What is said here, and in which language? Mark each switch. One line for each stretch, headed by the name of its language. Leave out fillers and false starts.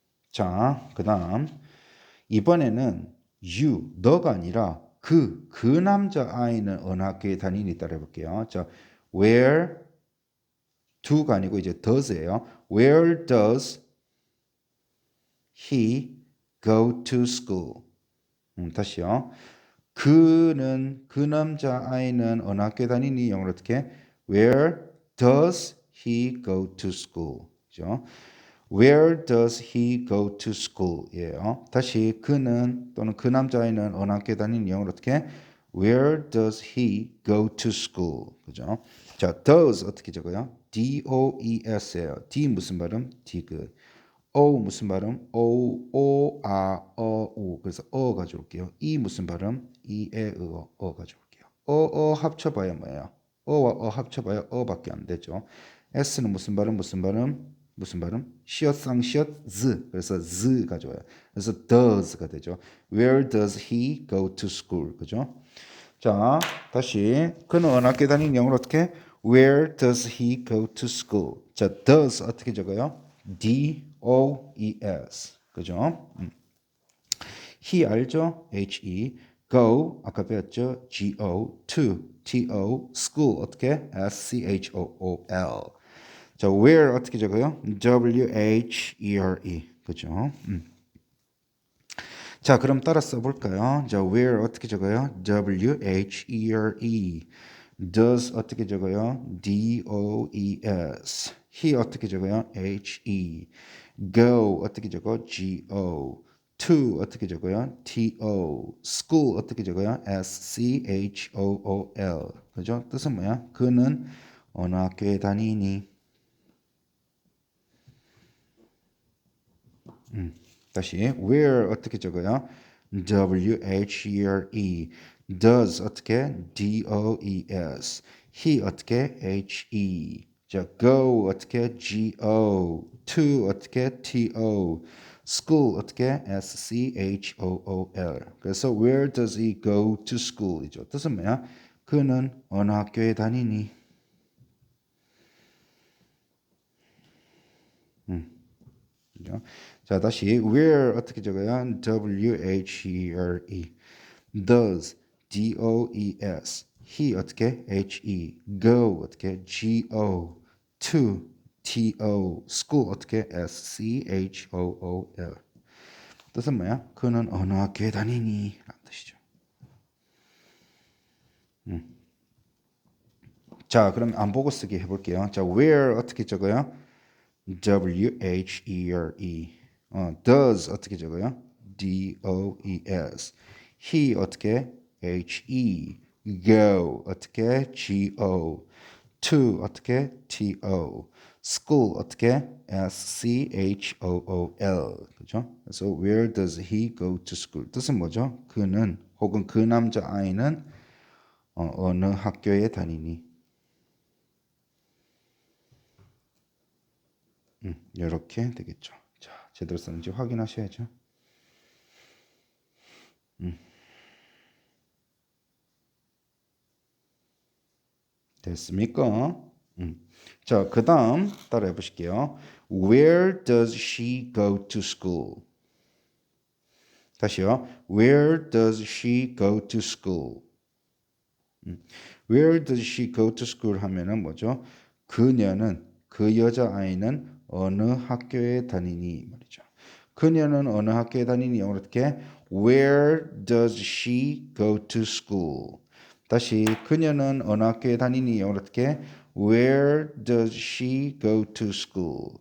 Korean: 자, 그 다음 이번에는 you, 너가 아니라 그 남자 아이는 어느 학교에 다니니 따라 해볼게요. 자, where do가 아니고 이제 does예요.
English: Where does he go to school?
Korean: 다시요. 그 남자 아이는 어느 학교에 다니니? 영어로 어떻게?
English: Where does he go to school?
Korean: 그죠?
English: Where does he go to school?
Korean: 예요. 다시 그는 또는 그 남자아이는 어느 학교에 다니는 영어로 어떻게?
English: Where does he go to school?
Korean: 그죠? 자, does 어떻게 적어요? D-O-E-S예요. D 무슨 발음? 디귿. O 무슨 발음? O-O-R-O-U. 그래서 어 가져올게요. E 무슨 발음? E-에-으-어. 어 가져올게요. 어 합쳐봐야 뭐예요? 어와 어 합쳐봐야 어밖에 안 되죠. S는 무슨 발음? 무슨 발음? 무슨 발음? 시옷 쌍시옷 z. 그래서 z 가져와요. 그래서 does가 되죠.
English: Where does he go to school?
Korean: 그죠? 자, 다시 그는 어느 학교 다니는 영어로 어떻게?
English: Where does he go to school?
Korean: 자, does 어떻게 적어요? D-O-E-S. 그죠? he 알죠? H-E. go 아까 배웠죠?
English: G-O. to T-O. school
Korean: 어떻게?
English: S-C-H-O-O-L.
Korean: 자, where 어떻게 적어요?
English: W-H-E-R-E.
Korean: 그죠? 자, 그럼 따라 써볼까요? 자, where 어떻게 적어요?
English: W-H-E-R-E.
Korean: does 어떻게 적어요?
English: D-O-E-S. he
Korean: 어떻게 적어요?
English: H-E. go
Korean: 어떻게 적어?
English: G-O. to
Korean: 어떻게 적어요?
English: T-O.
Korean: school 어떻게 적어요? S-C-H-O-O-L. 그죠? 뜻은 뭐야? 그는 어느 학교에 다니니? 다시 where 어떻게 적어요?
English: W-H-E-R-E. does
Korean: 어떻게?
English: D-O-E-S. he
Korean: 어떻게?
English: H-E. 자, go
Korean: 어떻게?
English: G-O. to 어떻게? T-O. school 어떻게? S-C-H-O-O-L.
Korean: 그래서
English: where does he go to school?
Korean: 이죠. 뜻은 뭐야? 그는 어느 학교에 다니니? 그죠? 자, 다시 where 어떻게 적어요?
English: W-H-E-R-E. does D-O-E-S. he
Korean: 어떻게?
English: H-E. go 어떻게? G-O. to T-O. school
Korean: 어떻게?
English: S-C-H-O-O-L.
Korean: 뜻은 뭐야? 그는 어느 학교에 다니니? 라는 뜻이죠. 자, 그럼 안 보고 쓰기 해볼게요. 자, where 어떻게 적어요?
English: W-H-E-R-E.
Korean: does 어떻게 적어요?
English: D-O-E-S. he
Korean: 어떻게?
English: H-E. go
Korean: 어떻게?
English: G-O. to 어떻게? T-O. school
Korean: 어떻게?
English: S-C-H-O-O-L.
Korean: 그죠? 그래서
English: where does he go to school?
Korean: 뜻은 뭐죠? 그는 혹은 그 남자 아이는 어느 학교에 다니니? 이렇게 되겠죠. 자, 제대로 썼는지 확인하셔야죠. 됐습니까? 자, 그 다음 따라해 보실게요.
English: Where does she go to school?
Korean: 다시요.
English: Where does she go to school? Where does she go to school
Korean: 하면은 뭐죠? 그녀는 그 여자아이는 어느 학교에 다니니 말이죠. 그녀는 어느 학교에 다니니 영어로 어떻게?
English: Where does she go to school?
Korean: 다시 그녀는 어느 학교에 다니니 영어로 어떻게?
English: Where does she go to school?